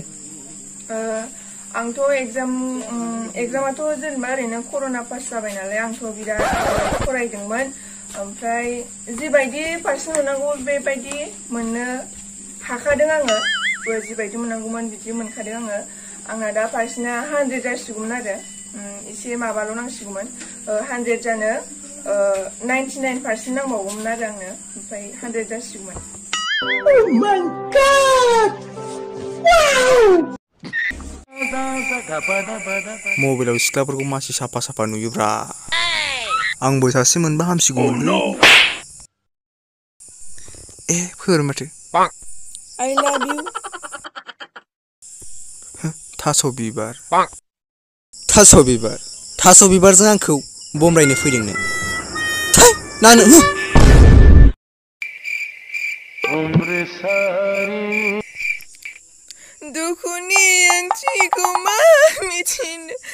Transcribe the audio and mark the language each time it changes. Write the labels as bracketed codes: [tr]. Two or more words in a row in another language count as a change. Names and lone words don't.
[brx] आंथ' एग्जामाथ' जेनेबा ओरैनो कर'ना पास जाबाय नालाय आंथ' बिराद फरायदोंमोन ओमफ्राय जिबायदि पार्सेन्ट मोननांगौ बेबायदि मोननो हाखादों आङो जिबायदि मोननांगौमोन बिदि मोनखादों आङो आंना दा पार्सेन्टआ 100 जासिगौमोन आरो एसे माबाल' नांसिगौमोन 100 जानो 99% नांबावगौमोन आरो आंनो ओमफ्राय 100 जासिगौमोन [en] Oh my God! Wow! [brx] मबाइलाव सिख्लाफोरखौ मासे साफा नुयोब्रा आंबो सासे मोनबा हामसिगौमोनलै फोर माथो [en] I love you [brx] थास' बिबारजों आंखौ बमब्रायनो फैदोंनो नानो दुखुनि ओंथिखौ मा मिथिनो